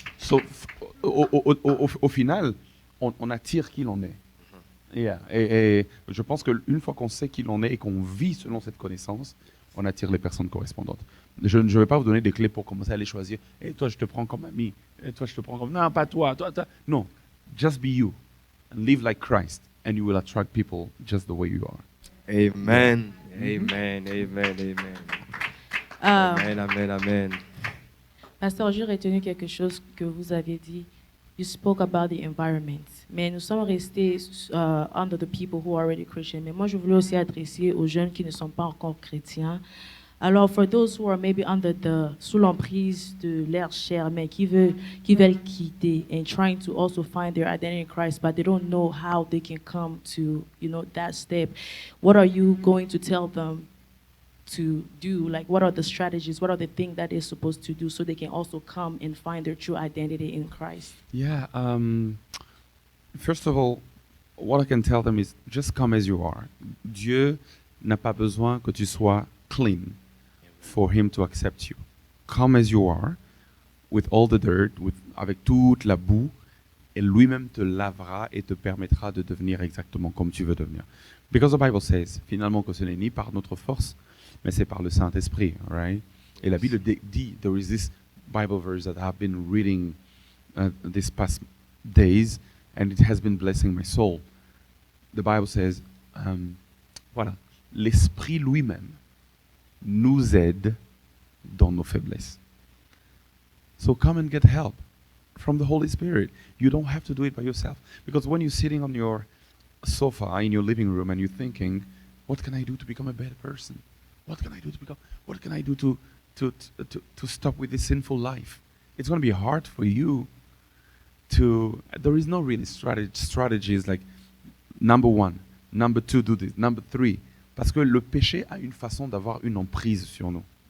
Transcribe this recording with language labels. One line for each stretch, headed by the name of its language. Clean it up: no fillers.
French: So, au final, on attire qui l'on est. Yeah. Et je pense qu'une fois qu'on sait qui l'on est et qu'on vit selon cette connaissance, on attire les personnes correspondantes. Je ne vais pas vous donner des clés pour commencer à les choisir. Et toi, je te prends comme ami. Et toi, je te prends comme... Non, pas toi. Non.
English: Just be you. And live like Christ. And you will attract people just the way you are. Amen. Amen. Amen. Amen. Amen. Amen. Amen.
French: Pasteur, j'ai retenu quelque chose que vous avez dit.
English: You spoke about the environment.
French: Mais nous sommes restés
English: under the people who are already Christian.
French: Mais moi, je voulais aussi adresser aux jeunes qui ne sont pas encore chrétiens.
English: Alors, for those who are maybe
French: sous l'emprise de leur chair, mais qui veulent quitter
English: and trying to also find their identity in Christ, but they don't know how they can come to, that step. What are you going to tell them to do? Like, what are the strategies? What are the things that they're supposed to do so they can also come and find their true identity in Christ? Yeah. First of all, what I can tell them is just come as you are.
French: Dieu n'a pas besoin que tu sois clean
English: for him to accept you. Come as you are, with all the dirt,
French: avec toute la boue, et lui-même te lavera et te permettra de devenir exactement comme tu veux devenir.
English: Because the Bible says,
French: finalement, que ce n'est ni par notre force, mais c'est par le Saint-Esprit, right? Et la Bible dit,
English: there is this Bible verse that I've been reading these past days, and it has been blessing my soul. The Bible says,
French: voilà, l'Esprit lui-même nous aide dans nos faiblesses.
English: So come and get help from the Holy Spirit. You don't have to do it by yourself. Because when you're sitting on your sofa in your living room and you're thinking, what can I do to become a better person? What can I do to stop with this sinful life? It's going to be hard for you there is no really strategies like number 1, number 2, do this, number 3.
French: Parce que le péché a une façon d'avoir une emprise sur nous.